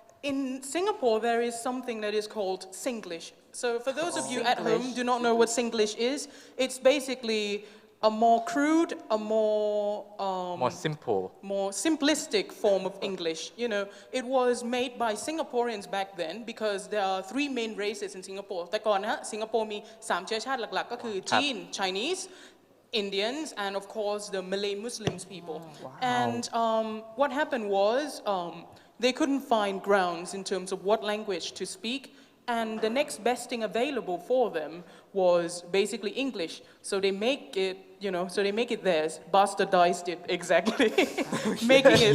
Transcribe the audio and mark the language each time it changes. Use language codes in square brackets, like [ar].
[en] In Singapore, there is something that is called Singlish. So for those of you at home do not know what Singlish is, it's basically a more crude, a More simple. more simplistic form of English. You know, it was made by Singaporeans back then because there are three main races in Singapore. [th] แต่ก่อนนะฮะสิงคโปร์มี3เชื้อชาติหลักๆก็คือจีน [en] Chinese, Indians, and of course the Malay Muslims people. And what happened was they couldn't find grounds in terms of what language to speak. And the next best thing available for them was basically English. So they make it theirs, bastardized it exactly, making it